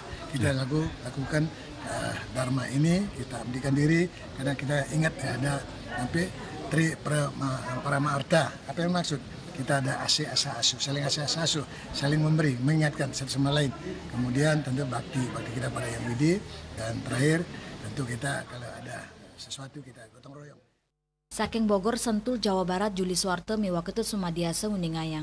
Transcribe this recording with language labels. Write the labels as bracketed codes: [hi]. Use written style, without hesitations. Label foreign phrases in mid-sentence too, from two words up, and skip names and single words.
[id] Kita lakukan Dharma ini, kita abdikan diri karena kita ingat ada sampai Parama Arta. Apa yang maksud? Kita ada asa-asa, saling asa-asa, saling memberi, mengingatkan satu sama lain. Kemudian tentu bakti kita pada Yang Widi, dan terakhir tentu kita kalau ada sesuatu kita gotong royong. [ban] Saking Bogor Sentul Jawa Barat, Juli Suwarte miwaketut sumadiasa uningayang.